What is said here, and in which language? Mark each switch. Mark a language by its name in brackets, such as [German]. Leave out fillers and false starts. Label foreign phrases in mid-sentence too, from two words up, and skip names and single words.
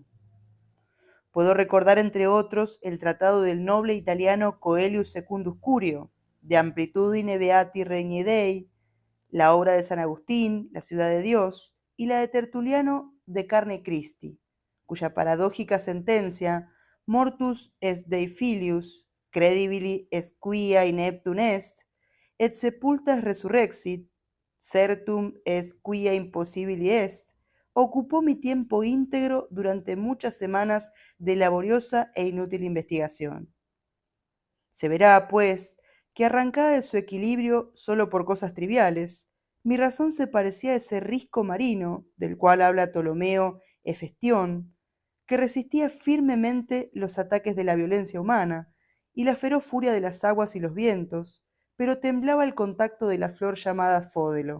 [Spanish] Puedo recordar, entre otros, el tratado del noble italiano Coelius Secundus Curio, De Amplitudine Beati Regni Dei, la obra de San Agustín, La ciudad de Dios, y la de Tertuliano De Carne Christi, cuya paradójica sentencia, [Latin] mortus est Dei filius, credibili est quia ineptum est, et sepulta est resurrexit, certum est quia impossibili est, [Spanish] ocupó mi tiempo íntegro durante muchas semanas de laboriosa e inútil investigación. Se verá, pues, que arrancada de su equilibrio solo por cosas triviales, mi razón se parecía a ese risco marino del cual habla Ptolomeo Hefestión, que resistía firmemente los ataques de la violencia humana y la feroz furia de las aguas y los vientos, pero temblaba al contacto de la flor llamada fódelo.